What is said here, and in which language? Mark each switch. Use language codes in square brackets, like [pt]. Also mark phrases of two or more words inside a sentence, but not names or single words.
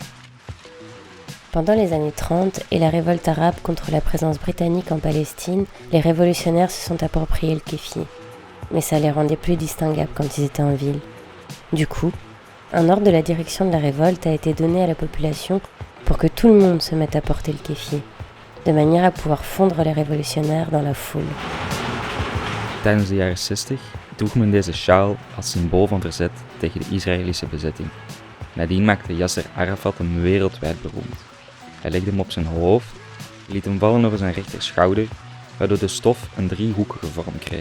[fr] Pendant les années 30 et la révolte arabe contre la présence britannique en Palestine, les révolutionnaires se sont appropriés le kéfier. Mais ça les rendait plus distinguables quand ils étaient en ville. Du coup, un ordre de la direction de la révolte a été donné à la population pour que tout le monde se mette à porter le kéfier, de manière à pouvoir fondre les révolutionnaires dans la foule. [nl] Tijdens de jaren 60 droeg men deze sjaal als symbool van verzet tegen de Israëlische bezetting. Nadien maakte Yasser Arafat hem wereldwijd beroemd. Hij legde hem op zijn hoofd, liet hem vallen over zijn rechterschouder, waardoor de stof een driehoekige vorm kreeg.